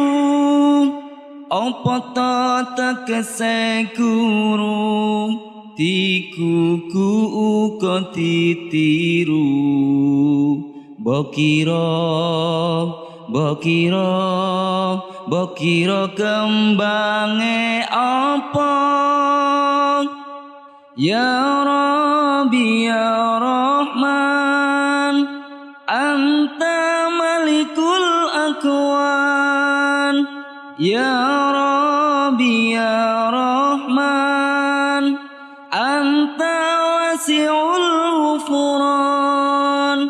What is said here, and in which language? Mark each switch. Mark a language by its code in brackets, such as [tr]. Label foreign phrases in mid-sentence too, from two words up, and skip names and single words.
[jv] Apa to tegese guru, dikuku uga ditiru. Bokiro kembange apa? [ar] يا رب يا رحمن، أنت مالك الأكوان. يا رب يا رحمن، أنت واسع الغفران.